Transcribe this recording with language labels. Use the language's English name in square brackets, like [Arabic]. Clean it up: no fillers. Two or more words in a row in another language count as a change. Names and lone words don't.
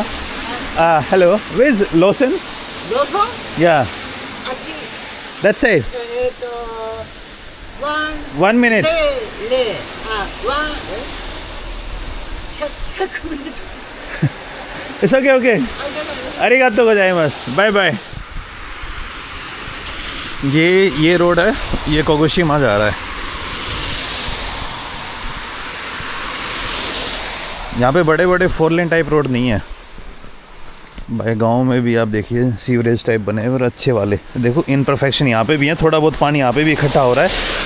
[English] Hello. Where is Lawson? Lawson? Yeah. [Japanese] Achi. [English] That's it. 1 minute. 100 minutes. It's okay. [Japanese] ありがとうございます. [English] Bye bye. [Hindi] ये रोड है, ये कोगोशिमा जा रहा है। यहाँ पे बड़े बड़े 4 [English] lane type road [Hindi] नहीं है भाई। गांव में भी आप देखिए [English] sewerage type [Hindi] बने हैं और अच्छे वाले। देखो इनपरफेक्शन यहाँ पे भी है, थोड़ा बहुत पानी यहाँ पे भी इकट्ठा हो रहा है।